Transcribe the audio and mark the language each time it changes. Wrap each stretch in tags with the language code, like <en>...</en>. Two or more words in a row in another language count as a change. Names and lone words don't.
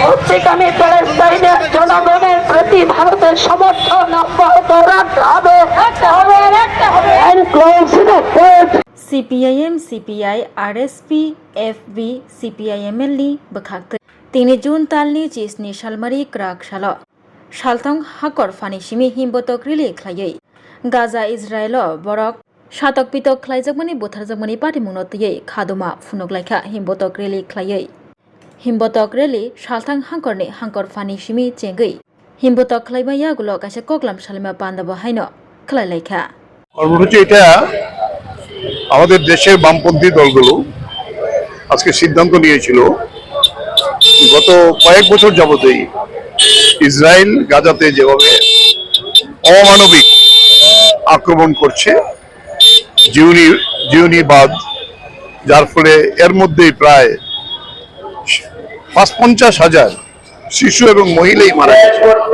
<bn>শান্তিকামী প্যালেস্টাইনের জনগণের প্রতি ভারতের সমর্থন অব্যাহত রাখতে হবে।</bn> <trp>CPIM, CPI, RSP, FB, CPIMLनि bokakte 3 June talni chisni salmari krak salo saltong hakor fani simi himbotok rili khlaiei Gaza Israel borok shatok pitok khlaijakmani botharjakmani patimungno tiyei khaduma phunoklaikha himbotok rili khlaiei himbotok rili saltang hangkorni hangkor fani simi chengei himbotok khlaimaya gulo kaisa koklam salima pandabo haino khlailaikha</trp> <bn>কর্মসূচি এটা আমাদের দেশের বামপন্থী দলগুলো আজকে সিদ্ধান্ত নিয়েছিল গত কয়েক বছর যাবতেই ইসরায়েল গাজাতে যেভাবে অমানবিক আক্রমণ করছে জিওনিবাদ, যার ফলে এর মধ্যেই প্রায় ৫-৫০,০০০ শিশু এবং মহিলাই মারা গেছে।</bn>